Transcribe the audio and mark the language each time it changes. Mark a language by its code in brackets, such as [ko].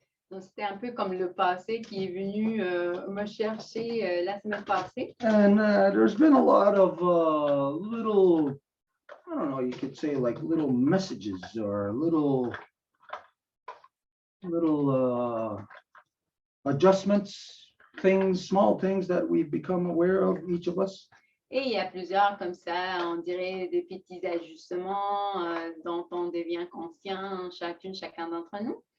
[fr] Donc, c'était un peu comme le passé qui est venu me chercher la semaine passée. [en] And there's been a lot of little, I don't know, you could say like little messages or little adjustments, things, small things that we've become aware of, each of us. [fr] Et il y a plusieurs comme ça, on dirait des petits ajustements dont on devient conscient, chacun d'entre nous.